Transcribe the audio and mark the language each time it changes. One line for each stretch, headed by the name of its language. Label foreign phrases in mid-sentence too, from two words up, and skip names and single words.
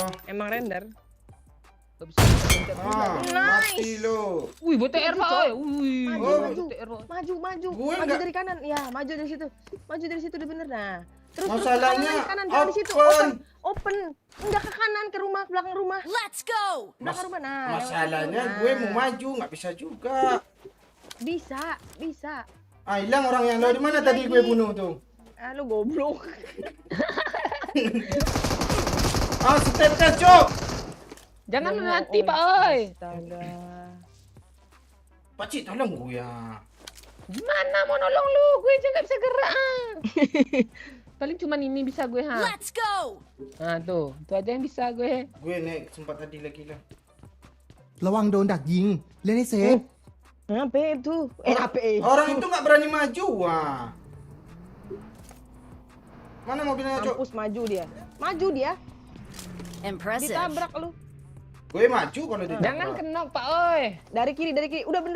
Indonesian: Emang render. Mati lo. Wih, BTR Pak Oi. Wih, Maju. BTR Pak. Maju. Gue Maju nggak- dari kanan. Ya, maju dari situ. Udah bener. Nah. Terus Masalahnya kanan, jangan di situ. Open. Enggak ke kanan, ke rumah, belakang rumah.
English: Let's go!
Indonesian: Belakang rumah. Nah, Masalahnya lewat situ. gue Nah. mau maju, nggak bisa juga. Bisa. Ah, hilang orang yang lo. Di mana tadi gue bunuh tuh? Ah, lu goblok. Ah, step tes, Cok. Jangan Jangan, mati Oi. Pak Oi. Astaga. Pakcik, tolong gue ya. Gimana mau nolong lu? Gue aja nggak bisa gerak. Paling cuman ini bisa gue ha.
English: Let's go.
Indonesian: Nah tuh aja yang bisa gue. Gue naik sempat tadi lagi lah.
Thai: ระวังโดนดักยิงเล่นให้เซฟ
Indonesian: Apa itu? Apa itu? Orang itu nggak berani maju, wah. Mana mobilnya, Cok? Mampus maju dia. Maju dia. Impressive. Ditabrak lu. Gue maju kalau dia. Jangan kena Pak oi. Dari kiri. Udah bener.